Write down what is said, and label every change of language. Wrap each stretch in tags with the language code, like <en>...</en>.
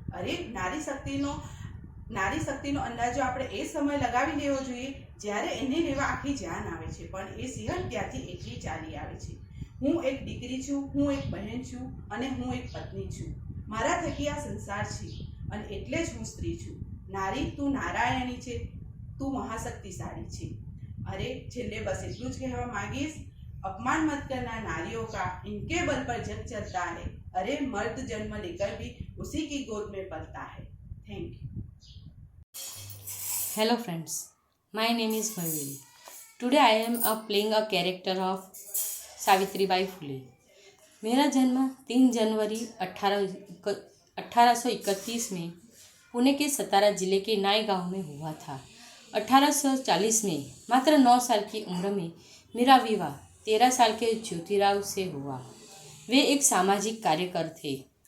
<gu>અરે નારી શક્તિનો અંદાજો આપણે એ સમય લગાવી લેવો જોઈએ જ્યારે એને લેવા આખી જાન આવે છે, પણ એ સિંહણ ત્યાંથી એકલી ચાલી આવે છે। હું એક દીકરી છું, હું એક બહેન છું અને હું એક પત્ની છું। મારા થકી આ સંસાર છે અને એટલે જ હું સ્ત્રી છું। નારી તું નારાયણી છે, તું મહાશક્તિશાળી છે। અરે છેલ્લે બસ એટલું જ કહેવા માંગીશ,</gu> <hi>अपमान मत करना नारियों का, इनके बल पर जग चलता है। अरे मर्द जन्म लेकर भी उसी की गोद में पलता है।</hi> <en>Thank you. Hello friends, my name is Mayuri. Today I am playing a character of</en> <hi>Savitribai Phule. मेरा जन्म 3 जनवरी 1831 में पुणे के सतारा जिले के नाई गांव में हुआ था। 1840 में मात्र 9 साल की उम्र में मेरा विवाह 13 साल के ज्योतिराव से हुआ। वे एक सामाजिक कार्यकर थे।</hi>